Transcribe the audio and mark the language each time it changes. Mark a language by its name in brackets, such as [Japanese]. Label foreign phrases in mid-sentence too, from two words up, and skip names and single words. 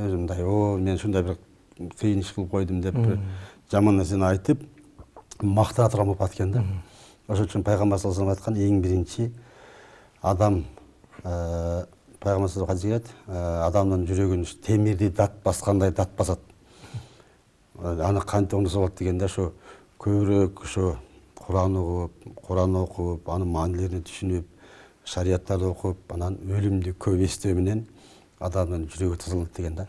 [Kyrgyz] Өзү мындай: мен ушундай бир кыйын иш кылып койдум деп жаман нерсени айтып мактана турган болуп калат экен да. Ошон үчүн пайгамбар [Arabic] صلى الله عليه وسلم [Kyrgyz] айткан, эң биринчи адам пайгамбар [Arabic] صلى الله عليه وسلم [Kyrgyz] адамдын жүрөгүн темирди дат баскандай дат басат. Аны кантип оңдосо болот дегенде, ошо көбүрөөк ошо Куран окуп, анын маанилерин түшүнүп, шарияттарды окуп, анан өлүмдү көп эстөө менен адамдын жүрөгү тазаланат деген да.